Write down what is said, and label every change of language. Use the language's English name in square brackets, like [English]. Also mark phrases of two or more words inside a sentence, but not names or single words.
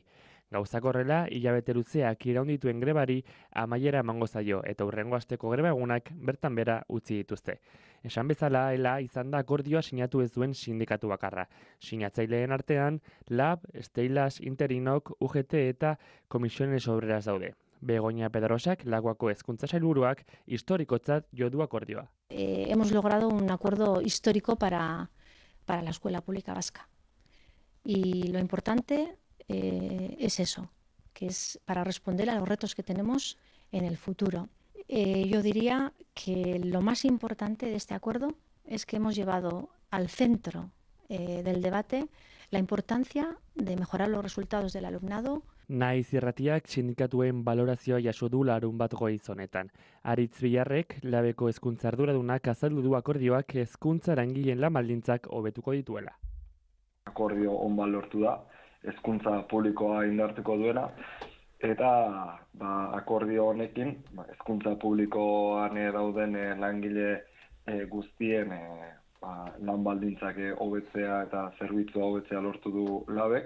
[Basque] Gauzak horrela, hilabete luzeak iraundituen grebari amaiera emango zaio eta hurrengo asteko greba egunak bertan bera utzi dituzte. Esan bezala, ELA izan da akordioa sinatu ez duen sindikatu bakarra. Sinatzaileen artean, LAB, Steilas, Interinok, UGT eta Komisiones Obreras daude. Begoña Pedrosak, Lakuako hezkuntza sailburuak, historikotzat jo du akordioa. [Spanish] Hemos logrado un acuerdo histórico para la escuela pública vasca. Y lo importante es eso, que es para responder a los retos que tenemos en el futuro. Yo diría que lo más importante de este acuerdo es que hemos llevado al centro del debate la importancia de mejorar los resultados del alumnado. [Basque] Naiz irratiak sindikatuen balorazioa jaso du larunbat goiz honetan. Aritz Bilarrek, Labeko hezkuntza arduradunak azaldu du akordioak hezkuntza langileen lan baldintzak hobetuko dituela. Akordio on bat lortu da, hezkuntza publikoa indartuko duena, eta akordio honekin hezkuntza publikoan dauden langile guztien lan baldintzak hobetzea eta zerbitzua hobetzea lortu du Labek.